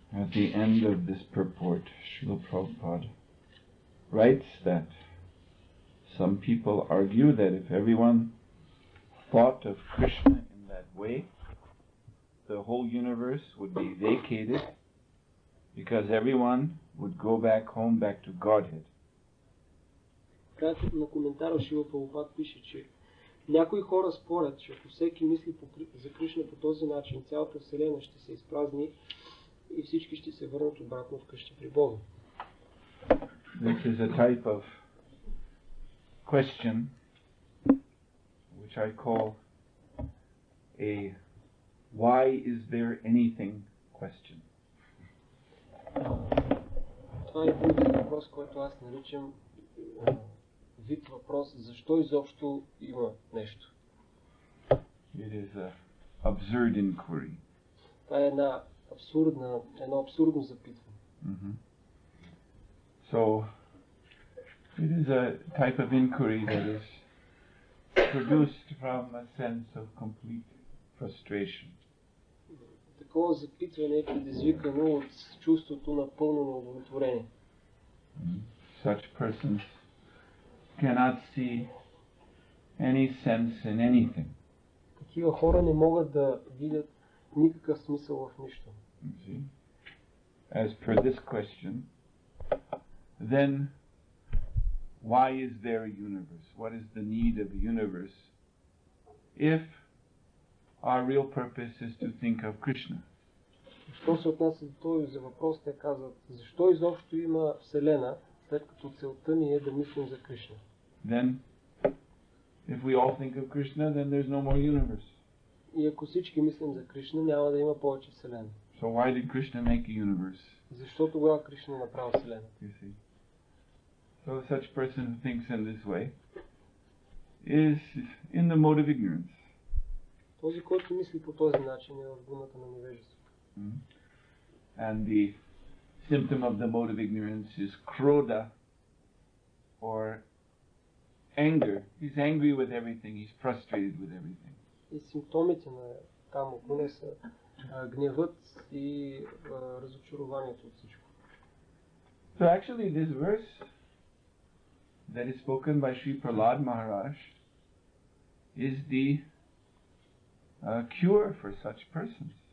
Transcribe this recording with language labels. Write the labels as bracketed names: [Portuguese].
[English] At the end of this purport, Srila Prabhupada writes that some people argue that if everyone thought of Krishna in that way, the whole universe would be vacated because everyone would go back home, back to Godhead. [Bulgarian] На коментара Шрила Прабхупад пише, че някои хора спорят, че ако всеки мисли за Кришна по този начин, цялата вселена ще се изпразни и всички ще се върнат обратно вкъщи при Бога. [English] This is a type of question which I call a why is there anything question. [Bulgarian] Това е един въпрос, който аз наричам вид въпрос, защо изобщо има нещо. [English] It is an absurd inquiry. [Bulgarian] Това е едно абсурдно запитване. [English] So, it is a type of inquiry that is produced from a sense of complete frustration. [Bulgarian] Такова запитване е предизвикано от чувството на пълно неудовлетворение. [English] Such persons cannot see any sense in anything. [Bulgarian] Такива хора не могат да видят никакъв смисъл в нищо. [English] As per this question, then why is there a universe? What is the need of a universe if our real purpose is to think of Krishna? [Bulgarian] Що се отнася до този въпрос, те казват, защо изобщо има Вселена, след като целта ни е да мислим за Кришна? [English] Then, if we all think of Krishna, then there's no more universe. [Bulgarian] И ако всички мислим за Кришна, няма да има повече Вселена. [English] So why did Krishna make a universe? [Bulgarian] Защо тогава Кришна направи Вселена? [English] You see. So such person who thinks in this way is in the mode of ignorance. [Bulgarian] Този, който мисли по този начин, е в гуната на невежеството. [English] And the symptom of the mode of ignorance is krodha, or anger. He's angry with everything. He's frustrated with everything. [Bulgarian] И симптомите на там гуна са гневът и разочарованието от всичко. [English] So actually this verse that is spoken by Sri Prahlad Maharaj is the cure for such persons.